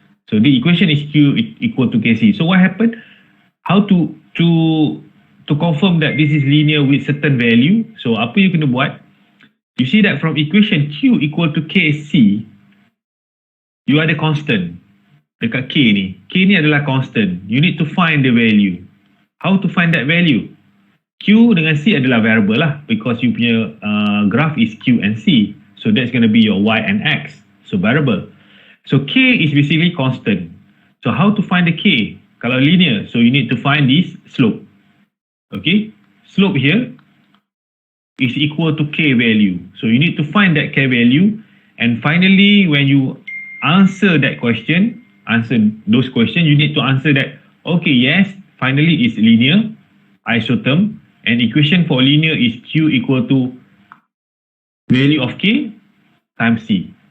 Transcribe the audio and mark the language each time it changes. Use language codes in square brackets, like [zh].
[en] So the equation is Q equal to Kc. So what happened? How to confirm that this is linear with certain value? So [ms] apa you kena buat? [en] You see that from equation Q equal to Kc, you [ms] ada constant dekat K ni. K ni adalah constant. [en] You need to find the value. How to find that value? [ms] Q dengan C adalah variable lah, [en] because you punya graph is Q and C. So that's going to be your Y and X. So variable. So K is basically constant. So how to find the K? [ms] Kalau linear, [en] so you need to find this slope. Okay, slope here is equal to K value. So you need to find that K value, and finally when you answer that question, answer those questions, you need to answer that, okay, yes, finally it's linear isotherm, and equation for linear is Q equal to value of K times C.